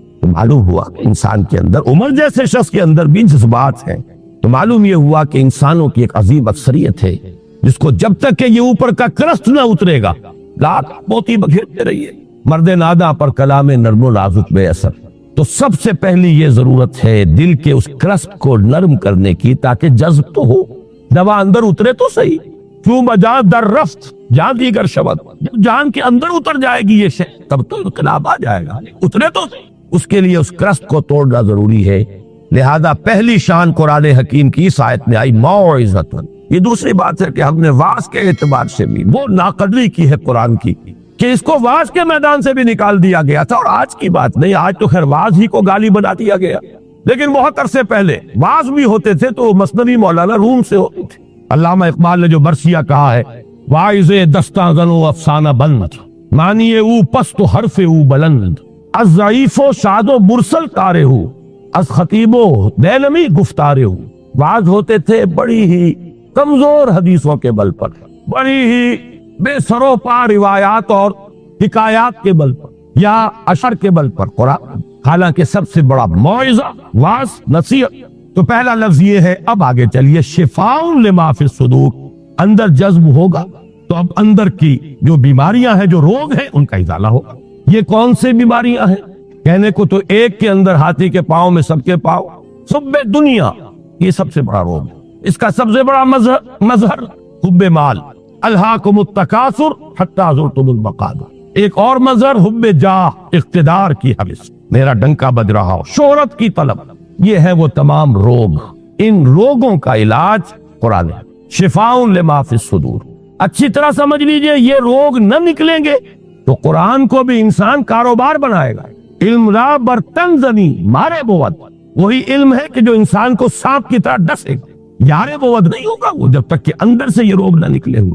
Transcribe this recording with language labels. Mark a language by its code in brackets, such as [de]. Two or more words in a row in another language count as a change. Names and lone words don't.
[ur] تو معلوم ہوا کہ انسان کے اندر، عمر جیسے شخص کے اندر بھی جذبات ہیں، تو معلوم یہ ہوا کہ انسانوں کی ایک عظیم اکثریت ہے جس کو جب تک کہ یہ اوپر کا کرست نہ اترے گا، لاکھ موتی بکھیرتے رہیے، مرد ناداں پر کلام نرم و نازک بے اثر۔ تو سب سے پہلی یہ ضرورت ہے دل کے اس کرسٹ کو نرم کرنے کی، تاکہ جذب تو ہو، دوا اندر اترے تو صحیح۔ [fa] چوں بجان در رفت جان دیگر شود، [ur] جب جان کے اندر اتر جائے گی یہ شے تب تو انقلاب آ جائے گا، اترے تو اس کے لیے اس کرست کو توڑنا ضروری ہے۔ لہذا پہلی شان قرآن حکیم کی اس آیت میں آئی موعظۃ۔ یہ دوسری بات ہے کہ ہم نے واعظ کے اعتبار سے بھی وہ ناقدری کی ہے قرآن کی کہ اس کو واعظ کے میدان سے بھی نکال دیا گیا تھا، اور آج کی بات نہیں، آج تو خیر واعظ ہی کو گالی بنا دیا گیا، لیکن بہت عرصے پہلے واعظ بھی ہوتے تھے تو مثنوی مولانا روم سے ہوتی تھی۔ علامہ اقبال نے جو مرثیہ کہا ہے، [fa] واعظ دستاں زن و افسانہ بند، معنی او پست و حرف او بلند، از ضعیف و شاد و مرسل کارے ہو، از خطیب و دیلمی گفتارے ہو۔ [ur] واعظ ہوتے تھے بڑی ہی کمزور حدیثوں کے بل پر، بڑی ہی بے سرو پا روایات اور حکایات کے بل پر یا اشر کے بل پر قرآن، حالانکہ سب سے بڑا موعظہ واعظ نصیحت۔ تو پہلا لفظ یہ ہے، اب آگے چلیے، [ar] شفاء لما فی الصدور، [ur] اندر جذب ہوگا تو اب اندر کی جو بیماریاں ہیں، جو روگ ہیں، ان کا ازالہ ہوگا۔ یہ کون سے بیماریاں ہیں؟ کہنے کو تو ایک کے اندر ہاتھی کے پاؤں میں سب کے پاؤں، سب دنیا، یہ سب سے بڑا روگ ہے۔ اس کا سب سے بڑا مظہر حب مال، [ar] الہاکم التکاثر حتی زرتم المقابر۔ [ur] ایک اور مظہر حب جاہ، اقتدار کی حوث، میرا ڈنکا بج رہا ہو، شہرت کی طلب۔ یہ ہے وہ تمام روگ، ان روگوں کا علاج قرآن ہے، [ar] شفاء لما فی الصدور۔ [ur] اچھی طرح سمجھ لیجئے، یہ روگ نہ نکلیں گے تو قرآن کو بھی انسان کاروبار بنائے گا۔ [fa] علم را برتن زنی مارے بود، [ur] وہی علم ہے کہ جو انسان کو سانپ کی طرح ڈسے گا، [fa] یارے بود [ur] نہیں ہوگا وہ جب تک کہ اندر سے یہ روگ نہ نکلے ہوئے۔